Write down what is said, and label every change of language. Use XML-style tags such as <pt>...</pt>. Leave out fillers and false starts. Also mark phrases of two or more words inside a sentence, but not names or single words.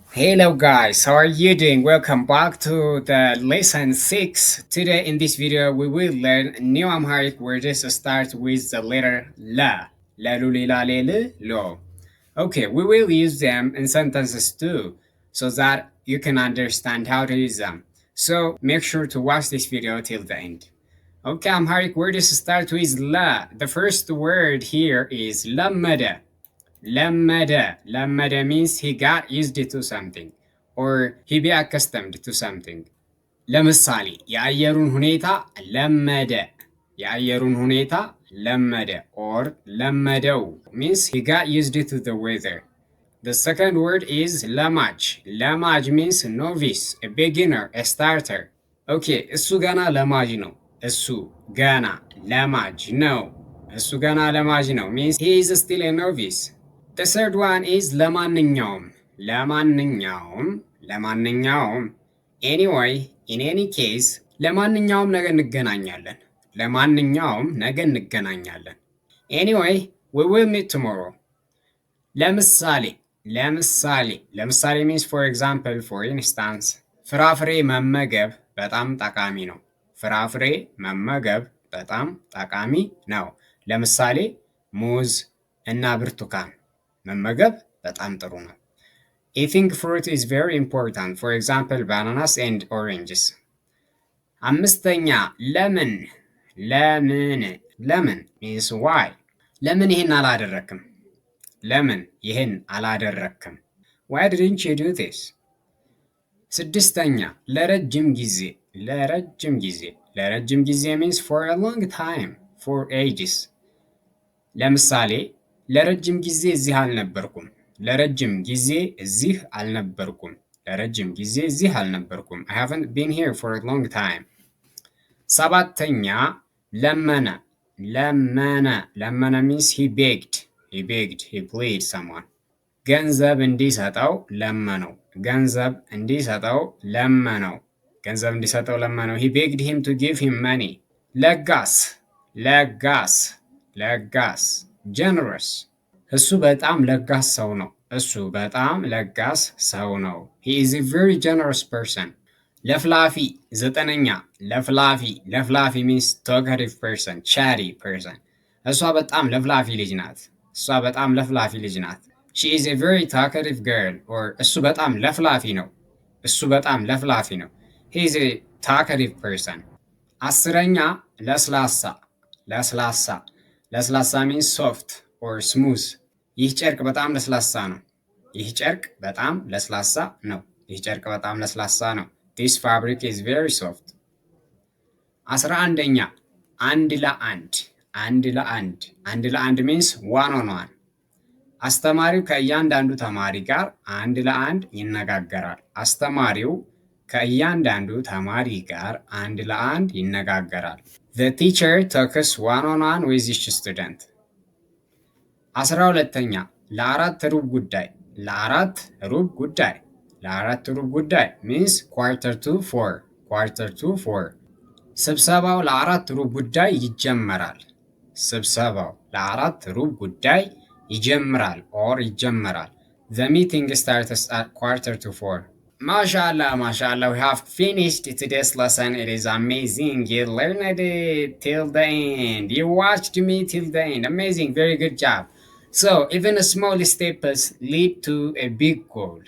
<en>Hello guys, how are you doing? Welcome back to the lesson 6. Today in this video we will learn new Amharic words start with the letter la.</en> <am>La lu li la le lu lo.</am> <en>Okay, we will use them in sentences too so that you can understand how to use them. So make sure to watch this video till the end. Okay, Amharic words start with la. The first word here is lamada. Lamada. Lamada means he got used to something or he be accustomed to something.</en> <am>ለምሳሌ የአየሩን ሁኔታ ለመደ። የአየሩን ሁኔታ ለመደ or ለመደው</am> <en>means he got used to the weather. The second word is ለማጅ. ለማጅ means novice, a beginner, a starter.</en> <am>Okay, እሱ ገና ለማጅ ነው። እሱ ገና ለማጅ ነው። እሱ ገና ለማጅ ነው</am> <en>means he is still a novice. The third one is</en> <am>ለማንኛውም ለማንኛውም ለማንኛውም</am> <en>anyway in any case</en> <am>ለማንኛውም ነገ እንገናኛለን ለማንኛውም ነገ እንገናኛለን</am> <en>anyway we will meet tomorrow</en> <am>ለምሳሌ ለምሳሌ</am> <en>means for example for instance</en> <am>ፍራፍሬ መመገብ በጣም ጠቃሚ ነው ፍራፍሬ መመገብ በጣም ጠቃሚ ነው ለምሳሌ ሙዝ እና ብርቱካን መመገብ በጣም ጥሩ ነው</am> <en>Eating fruit is very important. For example, bananas and oranges.</en> <am>አምስተኛ ለምን ለምን</am> <en>means why</en> <am>ለምን ይህን አላደረክም ለምን ይህን አላደረክም</am> <en>why didn't you do this</en> <am>ስድስተኛ ለረጅም ጊዜ</am> <en>means for a long time for ages</en> <am>ለምሳሌ ለረጅም ጊዜ እዚህ አልነበርኩም ለረጅም ጊዜ እዚህ አልነበርኩም</am> <en>I haven't been here for a long time</en> <am>ሰባተኛ ለመነ</am> <en>means he begged he pleaded</en> <am>someone ገንዘብ እንዲሰጠው</am> <en>ለመነው he begged him to give him money ለጋስ generous</en> <am>እሱ በጣም ለጋስ ሰው ነው</am> <en>he is a very generous person</en> <am>ለፍላፊ ዘጠነኛ ለፍላፊ</am> <en>means talkative person chatty person</en> <am>እሷ በጣም ለፍላፊ ልጅ ናት</am> <en>she is a very talkative girl or</en> <am>እሱ በጣም ለፍላፊ</am> <en>ነው he is a talkative person</en> <am>አስረኛ ለስላሳ</am> <en>means soft or smooth</en> <am>ይህ ጨርቅ በጣም ለስላሳ ነው</am> <en>this fabric is very soft</en> <am>11ኛ አንድ ለአንድ</am> <en>means one on one</en> <am>አስተማሪው ከእያንዳንዱ ተማሪ ጋር አንድ ለአንድ</am> <en>ይነጋገራል the teacher talks one on one with each student</en> <am>12ኛ ለአራት ሩብ ጉዳይ</am> <en>means quarter to four</en> <am>ስብሰባው ለአራት ሩብ ጉዳይ ይጀምራል</am> <en>the meeting starts at quarter to 4 Mashallah, we have finished today's lesson. It is amazing. You learned it till the end. You watched me till the end. Amazing. Very good job. So even a small steps lead to a big goal.</en>